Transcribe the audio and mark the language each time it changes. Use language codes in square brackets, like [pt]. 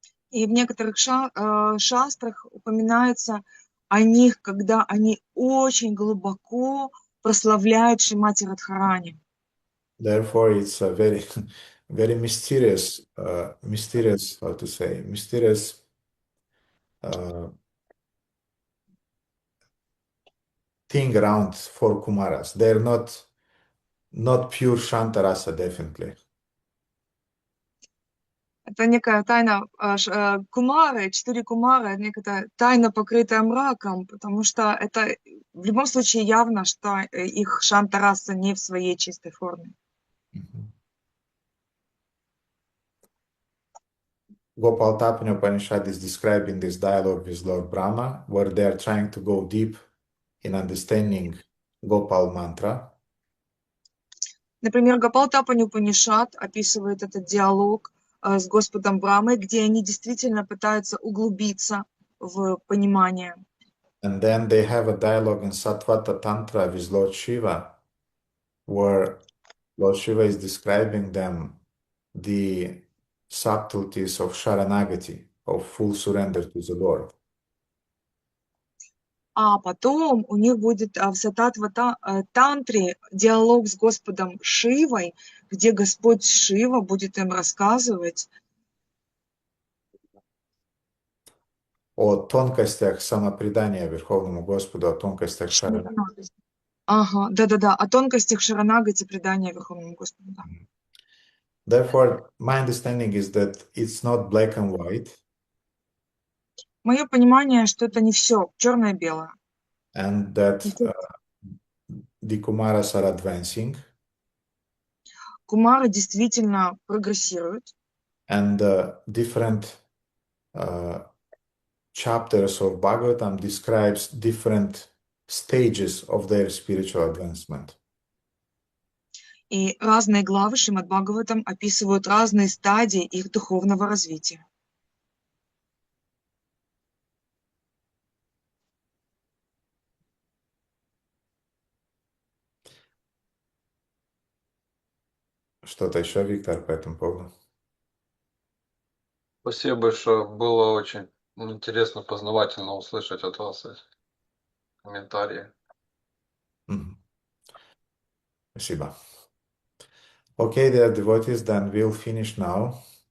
[ru] И в некоторых шастрах упоминается о них, когда они очень глубоко прославляют Шримати Радхарани. [en] Therefore, it's a very, very mysterious, how to say, mysterious thing around four Kumaras. They're not pure Shantarasa, definitely. [ru] Это некая тайна кумары, 4 кумары, некая тайна, покрытая мраком, потому что это в любом случае явно, что их шантараса не в своей чистой форме. [en] Gopalатапани Upanishad is describing this dialogue with Lord Brahma, where they are trying to go deep in understanding Gopal mantra. [ru] Например, Гопалатапани Упанишад описывает этот диалог с Господом Брамой, где они действительно пытаются углубиться в понимание. [en] And then they have a dialogue in Sattvata Tantra with Lord Shiva, where Lord Shiva is describing them the subtleties of Sharanagati, of full surrender to the Lord. [ru] а потом у них будет в тантре диалог с Господом Шивой, где Господь Шива будет им рассказывать о тонкостях самопредания Верховному Господу, о тонкостях шарана. Ага, да-да-да, о тонкостях шаранагати предания Верховному Господу. Да. [en] Therefore, my understanding is that it's not black and white, [ru] Мое понимание, что это не все черное-белое. [en] and that the Kumaras are advancing, [ru] Кумары действительно прогрессируют, [en] and different chapters of Bhagavatam describes different stages of their spiritual advancement. [ru] и разные главы Шримад Бхагаватам описывают разные стадии их духовного развития. Что-то еще, Виктор, по этому поводу? Спасибо большое. Было очень интересно, познавательно услышать от вас эти комментарии. Спасибо. [en] Okay, dear devotees, then we'll finish now.